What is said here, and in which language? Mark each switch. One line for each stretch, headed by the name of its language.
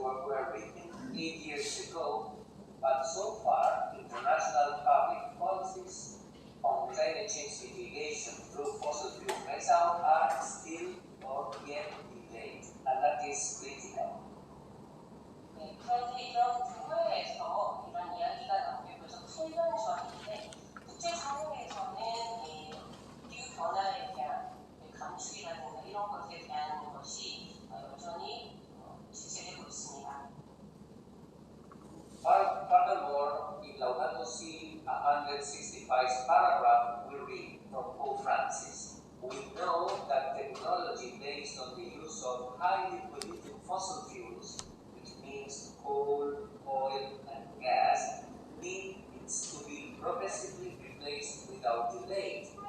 English: were written 8 years ago, but so far, international public policies on climate change mitigation through fossil fuel phase-out are still or yet delayed, and that is critical.
Korean: 네, 그런데 이런 국내에서 이런 이야기가 나온 게 벌써 8년 전인데 국제사회에서는 이 기후변화에 대한 감축이라든가 이런 것에 대한 것이 여전히 지체되고 있습니다.
English: Furthermore, in Laudato Si 165 paragraph, we read from Pope Francis, we know that technology based on the use of highly polluting fossil fuels, which means coal, oil, and gas, needs to be progressively replaced without delay.